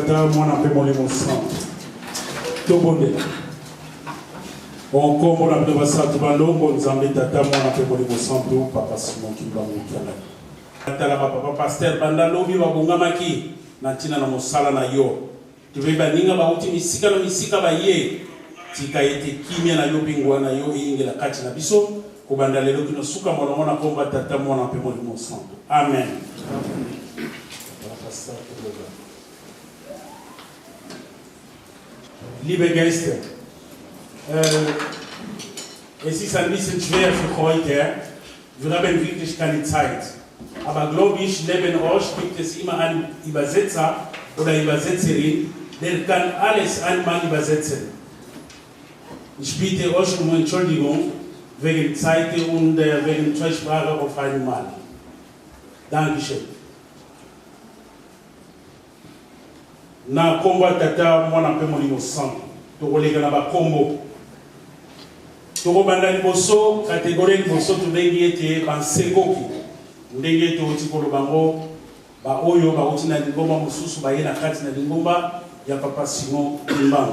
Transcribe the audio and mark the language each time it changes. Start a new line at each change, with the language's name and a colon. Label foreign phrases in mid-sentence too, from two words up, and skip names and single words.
Lingala: mwana mpe molimo santo tobondela onkombo na bino basantu balongo nzambe tata mwana mpe molimo santo papa simon kimbangokiana atala bapapa paster banda lobi babongamaki na ntina na mosala na yo tobe baninga bauti misika na misika baye tika ete kimia na yo bingwa na yo eyingela kati na biso kobanda lelo kino suka mwana komba tata mwana mpe molimo santo amen.
German: Liebe Gäste, es ist ein bisschen schwer für heute. Wir haben wirklich keine Zeit. Aber glaube ich, neben euch gibt es immer einen Übersetzer oder Übersetzerin, der kann alles einmal übersetzen. Ich bitte euch um Entschuldigung wegen Zeit und wegen Zweisprache auf einmal. Dankeschön.
Lingala: Na kombo tata mwana mpe molimo santo tokoleka na bakombo tokobanda liboso kategorie liboso tobengi ete bansekoki ndenge ete oti koloba ngo baoyo bauti na lingomba mosusu baye na kati na lingomba ya papa Simon Kimbangu.